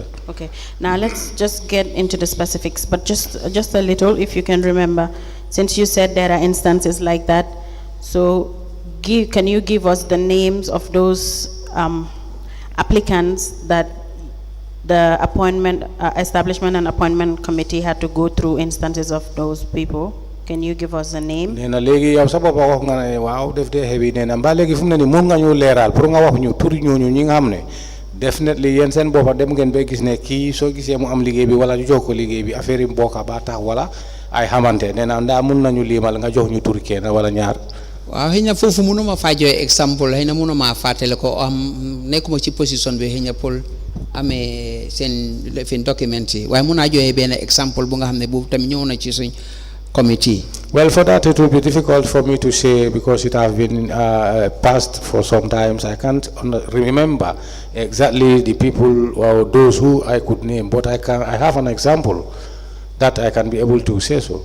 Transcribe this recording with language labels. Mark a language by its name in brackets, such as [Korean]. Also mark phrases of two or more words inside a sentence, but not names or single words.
[English] Okay, now let's just get into the specifics, but just a little, if you can remember, since you said there are instances like that, so can you give us the names of those applicants that the appointment establishment and appointment committee had to go through instances of those people? Can you give us a name? [Wolof] Nena legi yow sa bopa wax nga ne waaw def de heewi nena mba legi fu mu ne ni mën nga ñu leeral pour nga wax ñu tur ñooñu ñi nga xam ne definitely yéen seen boppa dem ngeen ba gis ne kii soo gisee mu am liggéey bi wala ñu jox ko liggéey bi affaire yi mbokka ba tax wala ay xamante nena ndaa mën nañu liimal nga jox ñu tur kenn wala ñaar. waaw xëy na foofu mënuma faa joxe exemple xëy na mënuma fàttale ko nekkuma ci position bi xëy na pour amee seen fin document yi waaye mën naa joxe benn exemple bu nga xam ne boobu tamit ñëw na ci suñ committee. [English] Well, for that it will be difficult for me to say because it has been passed for some times. I can't remember exactly the people or those who I could name, but I have an example that I can be able to say so.